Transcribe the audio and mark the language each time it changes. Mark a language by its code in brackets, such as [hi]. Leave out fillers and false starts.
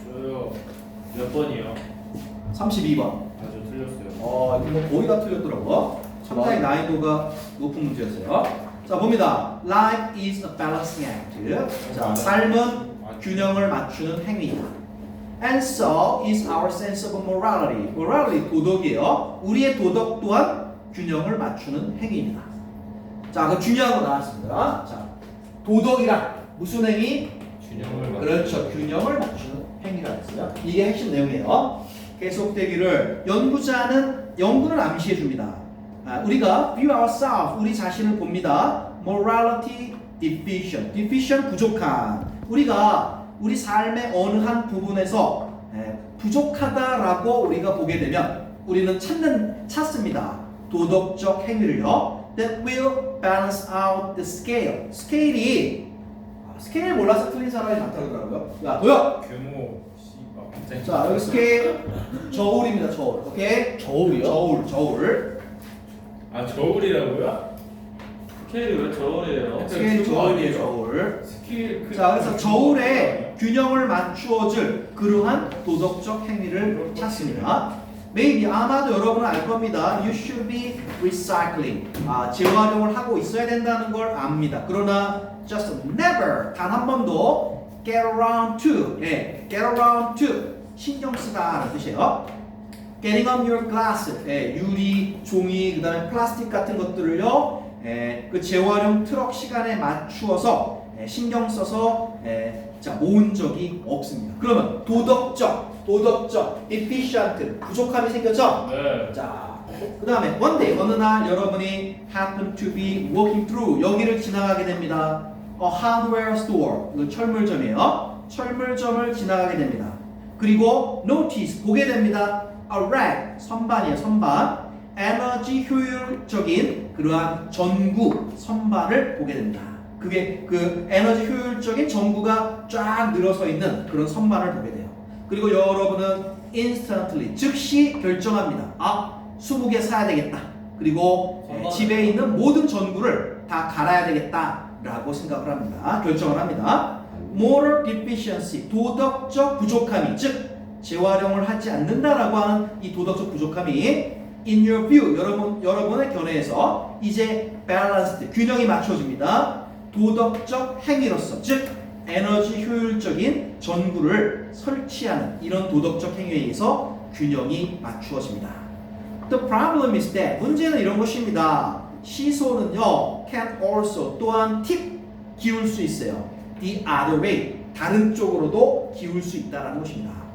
[ko] 저요. 몇 번이요? 32번. 저 틀렸어요. 이거 뭐 거의 다 틀렸더라고. 상당히 난이도가 높은 문제였어요. 자, 봅니다. [en] Life is a balancing act. [ko] 자, 삶은 균형을 맞추는 행위이다. [en] And so is our sense of morality. [ko] morality 도덕이에요. 우리의 도덕 또한 균형을 맞추는 행위입니다. 자, 그 중요한 거 나왔습니다. 자, 도덕이란 무슨 행위? 균형을 그렇죠. 균형을 맞추는 행위라 했어요. 이게 핵심 내용이에요. 계속되기를 연구는 암시해 줍니다. 우리가 [en] view ourselves, [ko] 우리 자신을 봅니다. [en] morality deficient, deficient 부족한. [ko] 우리가 우리 삶의 어느 한 부분에서 부족하다라고 우리가 보게 되면 우리는 찾습니다. 도덕적 행위를요. [en] That will balance out the scale. [ko] 스케일 몰라서 틀린 사람이 많다 그러더라고요. 야, 도요. 규모 씨발 갑자기. 자, 여기 스케일 저울입니다. 저울. 오케이? 저울이요? 저울. 아 저울이라고요? 스케일이 왜 저울이에요? 스케일 저울이에요. 저울. 스케일 자, 그래서 저울에 균형을 맞추어줄 그러한 도덕적 행위를 찾습니다. [en] Maybe [ko] 아마도 여러분은 알 겁니다. [en] You should be recycling. [ko] 재활용을 하고 있어야 된다는 걸 압니다. 그러나 [en] just never [ko] 단 한 번도 [en] get around to. [ko] get around to 신경 쓰다라는 뜻이에요. [en] Getting on your glass. [ko] 유리, 종이, 그다음에 플라스틱 같은 것들을요. 그 재활용 트럭 시간에 맞추어서 신경 써서 모은 적이 없습니다. 그러면 도덕적 efficient 부족함이 생겼죠? 네. 자, 그 다음에 [en] one day [ko] 어느 날 여러분이 [en] happen to be walking through [ko] 여기를 지나가게 됩니다. [en] A hardware store [ko] 이거 철물점이에요. 철물점을 지나가게 됩니다. 그리고 notice 보게 됩니다. [en] A rack [ko] 선반이에요. 선반. 에너지 효율적인 그러한 전구 선반을 보게 됩니다. 그게 그 에너지 효율적인 전구가 쫙 늘어서 있는 그런 선반을 보게 돼요. 그리고 여러분은 instantly 즉시 결정합니다. 20개 사야 되겠다. 그리고 집에 있는 모든 전구를 다 갈아야 되겠다라고 생각을 합니다. 결정을 합니다. [en] moral deficiency [ko] 도덕적 부족함이 즉 재활용을 하지 않는다라고 하는 이 도덕적 부족함이 [en] in your view [ko] 여러분의 견해에서 이제 balanced 균형이 맞춰집니다. 도덕적 행위로서 즉 에너지 효율적인 전구를 설치하는 이런 도덕적 행위에 의해서 균형이 맞추어집니다. [en] The problem is that [ko] 문제는 이런 것입니다. 시소는요 [en] can also [ko] 또한 팁 기울 수 있어요. [en] The other way [ko] 다른 쪽으로도 기울 수 있다는 것입니다.